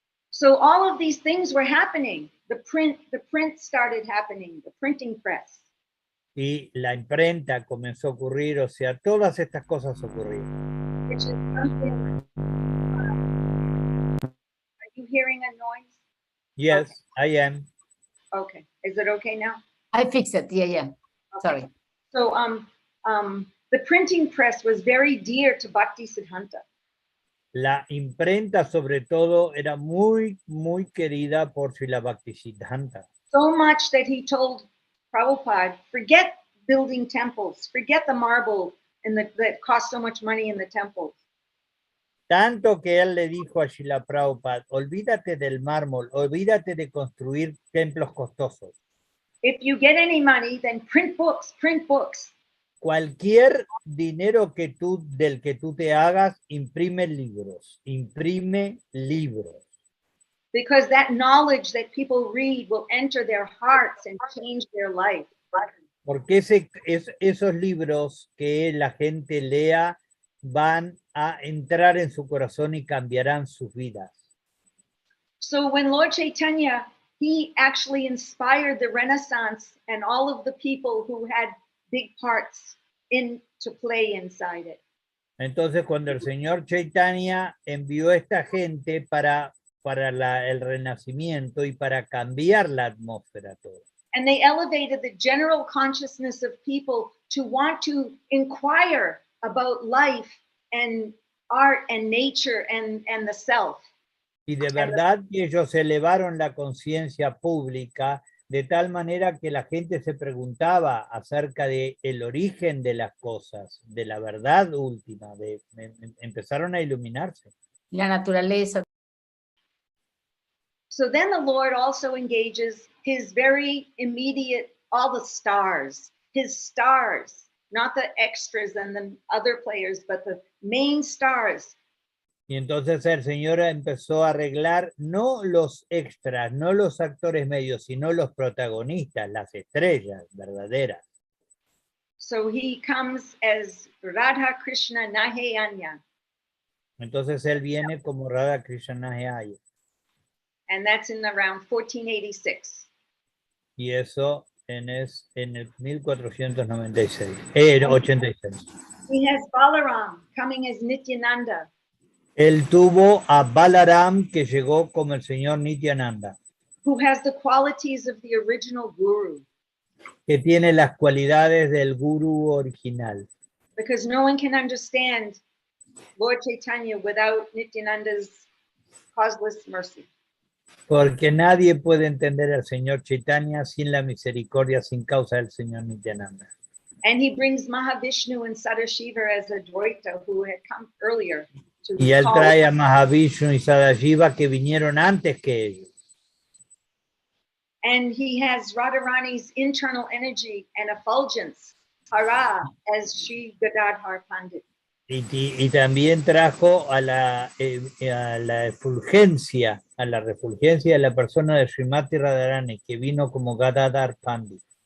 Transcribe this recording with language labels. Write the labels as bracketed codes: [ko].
[en] so all of these things were happening. The print started happening, the printing press. [es] Y la imprenta comenzó a ocurrir, o sea, todas estas cosas ocurrieron. [en] Which is something. Are you hearing a noise? Yes, Okay. I am. Okay. Is it okay now? I fixed it, yeah. Okay. Sorry. So the printing press was very dear to Bhakti Siddhanta. [es] La imprenta, sobre todo, era muy, muy querida por Srila Bhaktisiddhanta. [en] So much that he told Prabhupada, forget building temples, forget the marble that cost so much money in the temples. [es] Tanto que él le dijo a Srila Prabhupada, olvídate del mármol, olvídate de construir templos costosos. [en] If you get any money, then print books, print books. [es] Cualquier dinero del que tú te hagas, imprime libros, imprime libros. [en] Because that knowledge that people read will enter their hearts and change their life. [es] Porque esos libros que la gente lea van a entrar en su corazón y cambiarán sus vidas. [en] So when Lord Chaitanya, he actually inspired the Renaissance and all of the people who had big parts to play inside it. [es] Entonces, cuando el señor Chaitanya envió a esta gente para el renacimiento y para cambiar la atmósfera toda. [en] And they elevated the general consciousness of people to want to inquire about life and art and nature and the self. [es] Y de verdad que ellos elevaron la conciencia pública de tal manera que la gente se preguntaba acerca de el origen de las cosas, de la verdad última, empezaron a iluminarse. La naturaleza. [en] So then the Lord also engages his very immediate, all the stars, his stars, not the extras and the other players, but the main stars. [es] Y entonces el Señor empezó a arreglar no los extras, no los actores medios, sino los protagonistas, las estrellas verdaderas. [en] So he comes as Radha Krishna Nahayanya. [es] Entonces él viene como Radha Krishna Nahayanya. [en] And that's in around 1486. [es] Y eso en el 1496, 86. [en] He has Balaram coming as Nityananda. [es] Él tuvo a Balaram que llegó como el señor Nityananda. [en] Who has the qualities of the original guru. [es] Que tiene las cualidades del guru original. [en] Because no one can understand Lord Chaitanya without Nityananda's causeless mercy. [es] Porque nadie puede entender al señor Chaitanya sin la misericordia, sin causa del señor Nityananda. [en] And he brings Mahavishnu and Sadashiva as a Dvaita who had come earlier. [es] Y él trae a Mahavishnu y Sadashiva que vinieron antes que ellos. [en] And he has Radharani's internal energy and effulgence, Hara, as Sri Gadadhar Pandit. [es] Y también trajo a la refulgencia de la persona de Srimati Radharani, que vino como Gadadhar Pandit.